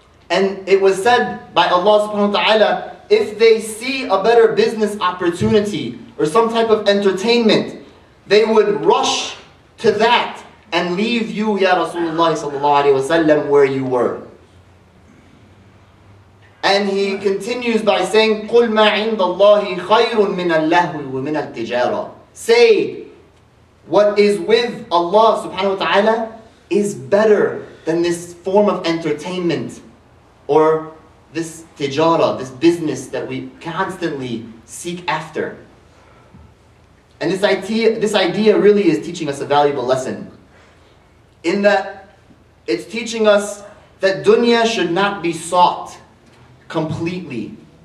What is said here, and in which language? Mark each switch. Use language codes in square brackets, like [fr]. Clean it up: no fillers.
[en] And it was said by Allah subhanahu wa ta'ala, if they see a better business opportunity or some type of entertainment, they would rush to that and leave you, Ya Rasulullah sallallahu alayhi wa sallam, where you were. And he continues by saying, [ar] قُلْ مَا عِنْدَ اللَّهِ خَيْرٌ مِنَ اللَّهْوِ وَمِنَ التِّجَارَةِ. [en] Say, what is with Allah subhanahu wa ta'ala is better than this form of entertainment or this tijara, this business that we constantly seek after. And this idea really is teaching us a valuable lesson, in that it's teaching us that dunya should not be sought completely.